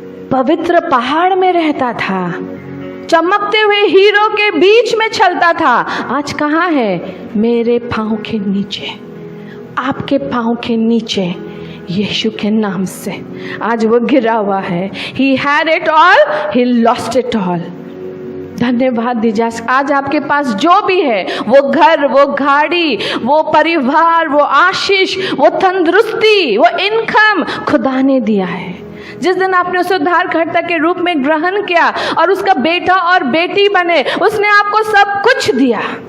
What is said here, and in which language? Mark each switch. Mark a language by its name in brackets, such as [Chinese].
[Hindi] पवित्र पहाड़ में रहता था, चमकते हुए हीरो के बीच में चलता था। आज कहाँ है? मेरे पाँव के नीचे, आपके पाँव के नीचे यीशु के नाम से आज वो गिरा हुआ है। [English] He had it all, he lost it all। [Hindi] धन्यवाद दीजिए। आज आपके पास जो भी है, वो घर, वो गाड़ी, वो परिवार, वो आशीष, वो तंदुरुस्ती, वो इनकम खुदा ने दिया है। जिस दिन आपने उसे उद्धारकर्ता के रूप में ग्रहण किया और उसका बेटा और बेटी बने, उसने आपको सब कुछ दिया।